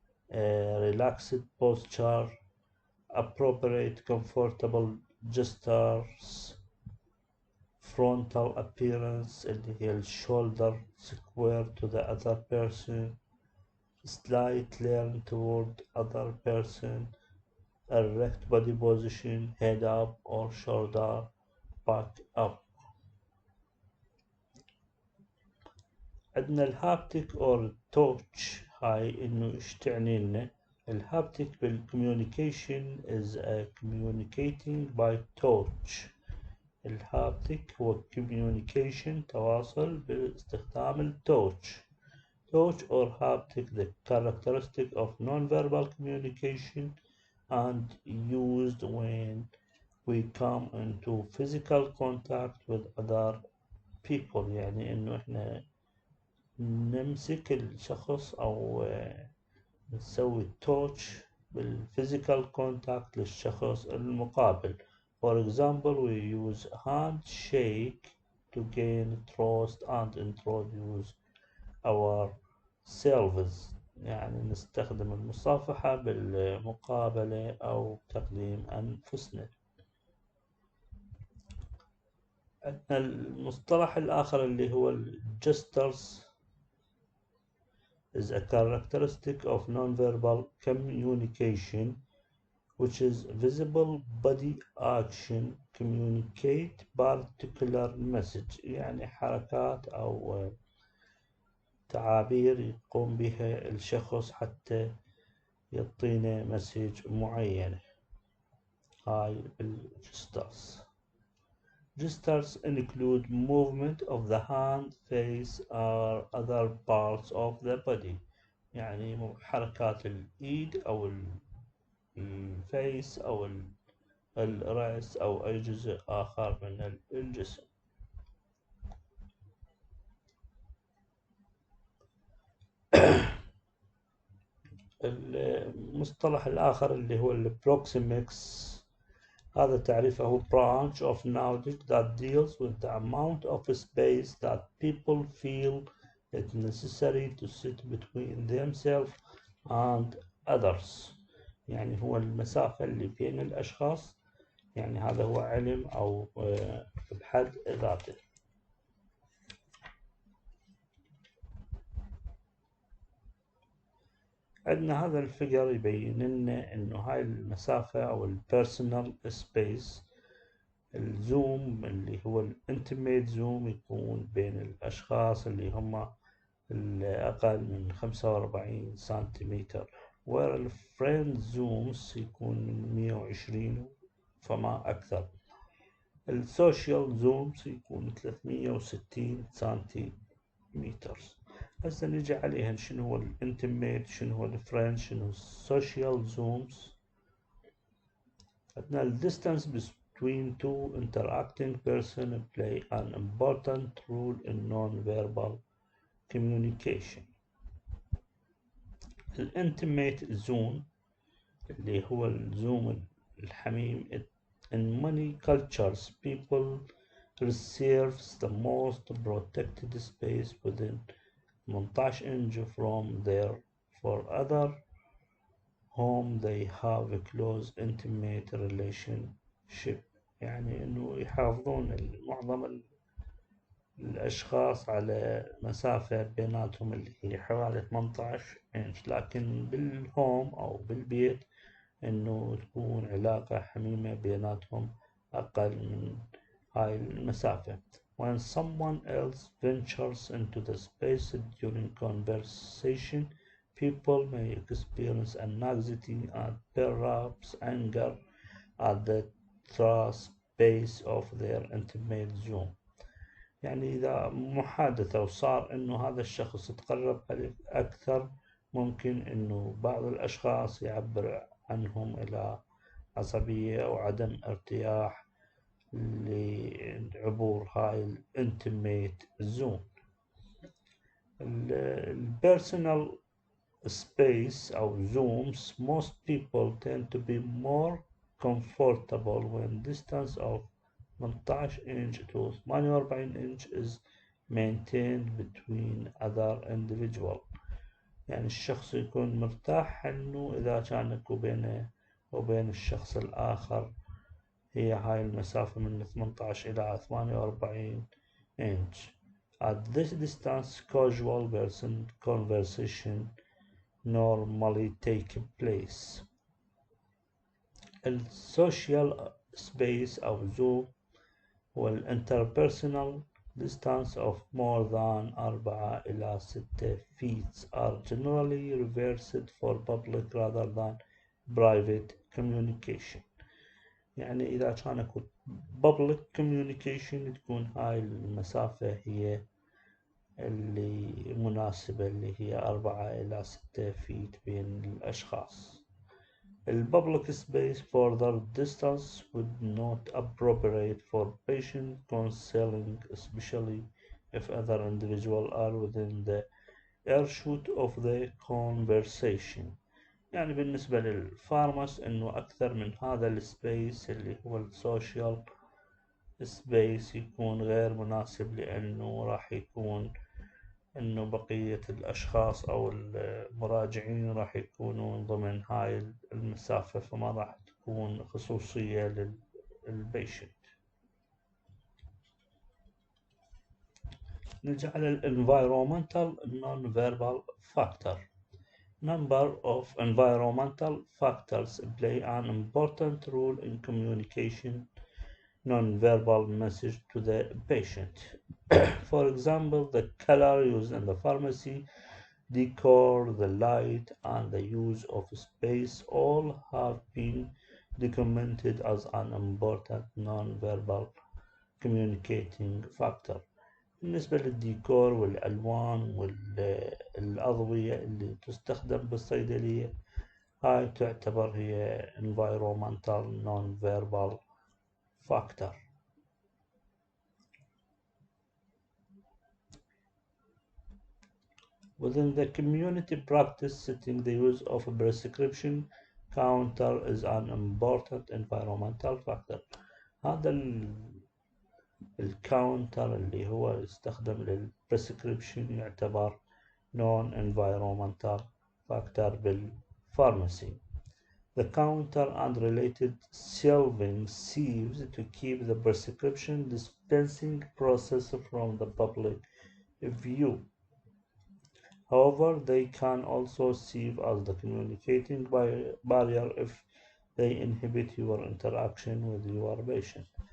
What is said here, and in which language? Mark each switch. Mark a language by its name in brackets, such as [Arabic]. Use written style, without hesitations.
[English] relaxed posture, appropriate comfortable gestures, frontal appearance [Arabic] اللي هي [English] shoulder square to the other person, slight turn toward other person, erect body position, head up or shoulder back up. [Arabic] عندنا الهابتيك or touch. هاي إنه إيش تعني لنا؟ الهابتيك بالcommunication [English] is a communicating by touch. [Arabic] الهابتيك هو communication تواصل باستخدام التوتش. [English] Touch or haptic, the characteristic of non-verbal communication and used when we come into physical contact with other people. [Arabic] يعني إنه إحنا نمسك الشخص أو نسوي touch بالphysical contact للشخص المقابل. [English] For example, we use handshake to gain trust and introduce ourselves. [Arabic] يعني نستخدم المصافحة بالمقابلة أو تقديم أنفسنا. المصطلح الآخر اللي هو [English] gestures is a characteristic of non-verbal communication which is visible body action communicate particular message. [Arabic] يعني حركات أو تعابير يقوم بها الشخص حتى يعطينا مسج معينة. هاي الجسترز. [English] Gestures include movement of the hand, face or other parts of the body. [Arabic] يعني حركات الإيد أو الفيس أو الرأس أو أي جزء آخر من الجسم. المصطلح الآخر اللي هو البروكسيمكس، هذا تعريفه [English] branch of knowledge that deals with the amount of space that people feel it necessary to sit between themselves and others. [Arabic] يعني هو المسافة اللي بين الأشخاص، يعني هذا هو علم أو بحد ذاته. عندنا هذا الفيجر يبين لنا إنه هاي المسافة أو البيرسونال سبيس، الزوم اللي هو الانتيميت زوم يكون بين الأشخاص اللي هم الأقل من 45 سنتيمتر، والفريند زومز يكون من 120 فما أكثر. السوشيال زومز يكون 360 سنتيمتر. هسه نجي عليها شنو هو الانتيميت، شنو هو الفريند، شنو السوشيال زومز. عندنا الديستانس [English] between two interacting persons play an important role in non-verbal communication. [Arabic] الانتيميت زون اللي هو الزوم الحميم. [English] In many cultures people reserves the most protected space within 18 inch from their for other whom they have a close intimate relationship. [Arabic] يعني انه يحافظون معظم الاشخاص على مسافة بيناتهم اللي هي حوالي 18 انش، لكن بالهوم او بالبيت انه تكون علاقة حميمة بيناتهم اقل من هاي المسافة. [English] When someone else ventures into the space during conversation, people may experience anxiety and perhaps anger at the space of their intimate zone. [Arabic] يعني إذا محادثة وصار إنه هذا الشخص تقرب عليك أكثر، ممكن إنه بعض الأشخاص يعبر عنهم إلى عصبية أو عدم ارتياح لعبور هاي الانتيميت زون. [English] البيرسونال space أو zooms, most people tend to be more comfortable when distance of 18 inch to 48 inch is maintained between other individual. [Arabic] يعني الشخص يكون مرتاح انه اذا كان اكو بينه وبين الشخص الاخر هي هاي المسافة من 18 الى 48 inch. [English] At this distance casual conversation normally take place. [Arabic] السوشيال سبيس أو زوم هو [English] interpersonal distance of more than 4 إلى 6 feet are generally reserved for public rather than private communication. [Arabic] يعني إذا كان اكو public communication تكون هاي المسافة هي اللي مناسبة، اللي هي 4 إلى 6 feet بين الأشخاص. [English] الpublic space further distance would not appropriate for patient counseling, especially if other individuals are within the earshot of the conversation. [Arabic] يعني بالنسبة للفارماس إنه أكثر من هذا السبيس اللي هو السوشيال سبيس يكون غير مناسب، لأنه راح يكون إنه بقية الأشخاص أو المراجعين راح يكونون ضمن هاي المسافة، فما راح تكون خصوصية للبيشنت. نجي على [English] environmental non-verbal factor. Number of environmental factors play an important role in communication non-verbal message to the patient. For example, the color used in the pharmacy, decor, the light, and the use of space all have been documented as an important non-verbal communicating factor. [Arabic] بالنسبة للديكور والألوان والأضوية اللي تستخدم بالصيدلية، هاي تعتبر هي [English] environmental non-verbal factor. Within the community practice setting, the use of a prescription counter is an important environmental factor. [Arabic] هذا الكاونتر اللي هو يستخدم للبريسكريبشن يعتبر [English] non-environmental factor [Arabic] بالفارماسي. [English] The counter and related shelving serves to keep the prescription dispensing process from the public view. However, they can also serve as the communicating barrier if they inhibit your interaction with your patient.